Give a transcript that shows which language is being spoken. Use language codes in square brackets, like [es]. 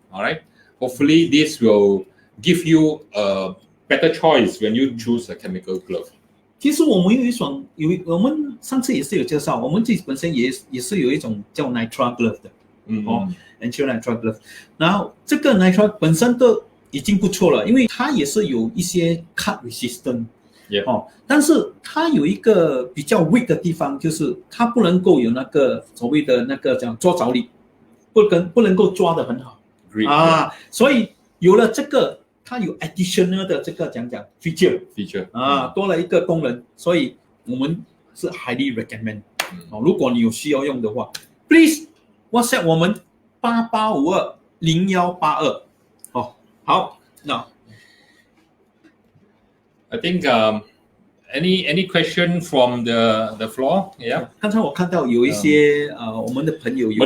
[en] All right, hopefully this will give you a better choice when you choose a chemical glove. [zh] 其实我们我们上次也是有介绍，我们自己本身也是有一种叫 nitrile glove 的，nitrile glove。然后这个 nitrile 本身都已经不错了，因为它也是有一些 [en] cut resistant， [zh] 但是它有一个比较 weak 的地方，就是它不能够有那个所谓的那个讲抓着力，不能够抓得很好所以有了这个。它有 additional 的这个讲 feature 多了一个功能，所以我们是 [en] highly recommend。 [zh] 如果你有需要用的话 ， [en] please WhatsApp [zh] 我们88520182。好，那 [en] I think any question from the floor? Yeah. [zh] 刚才我看到有一些我们的朋友有